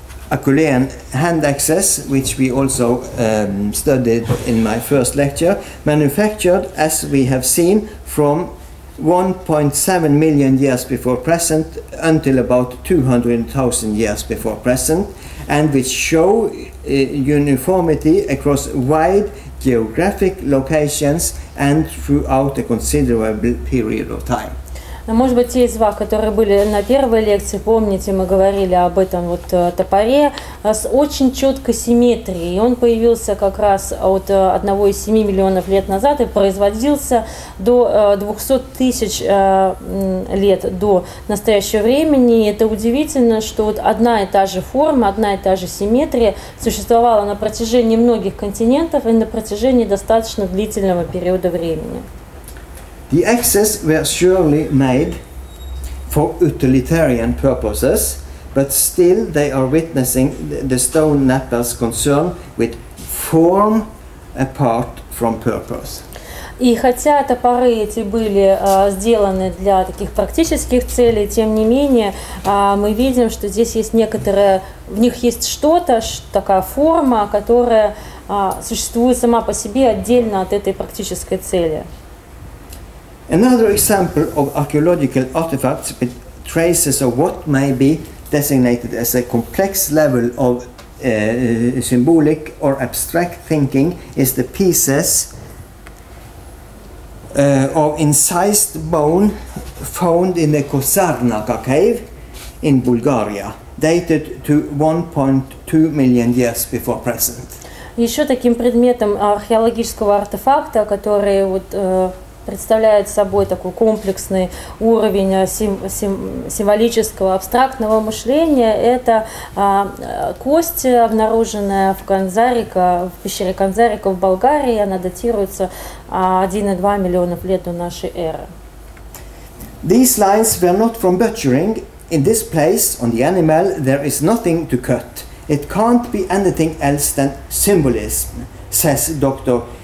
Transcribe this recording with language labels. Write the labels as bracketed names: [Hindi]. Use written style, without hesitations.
[English] Acheulean hand axis, which we also studied in my first lecture, manufactured, as we have seen, from 1.7 million years before present until about 200,000 years before present, and which show uniformity across wide geographic locations and throughout a considerable period of time. [Russian] Может быть, те из вас, которые были на первой лекции, помните, мы говорили об этом топоре с очень четкой симметрией. Он появился как раз от 1,7 миллионов лет назад и производился до 200 тысяч лет до настоящего времени. И это удивительно, что одна и та же форма, одна и та же симметрия существовала на протяжении многих континентов и на протяжении достаточно длительного периода времени. [English] The axes were surely made for utilitarian purposes, but still they are witnessing the stone knapper's concern with form apart from purpose. [Russian] И хотя топоры эти были сделаны для таких практических целей, тем не менее мы видим, что здесь есть некоторое, в них есть что-то, такая форма, которая существует сама по себе отдельно от этой практической цели. [English] Another example of archaeological artifacts with traces of what may be designated as a complex level of symbolic or abstract thinking is the pieces of incised bone found in the Kosarnaka cave in Bulgaria, dated to 1.2 million years before present. [Russian] Еще таким предметом археологического артефакта, который представляет собой такой комплексный уровень символического абстрактного мышления, это кость, обнаруженная в пещере Канзарика в Болгарии. Она датируется 1,2 миллионов лет до нашей эры. [English] These lines were not from butchering. In this place, on the animal, there is nothing to cut. It can't be anything else than symbolism, says Dr.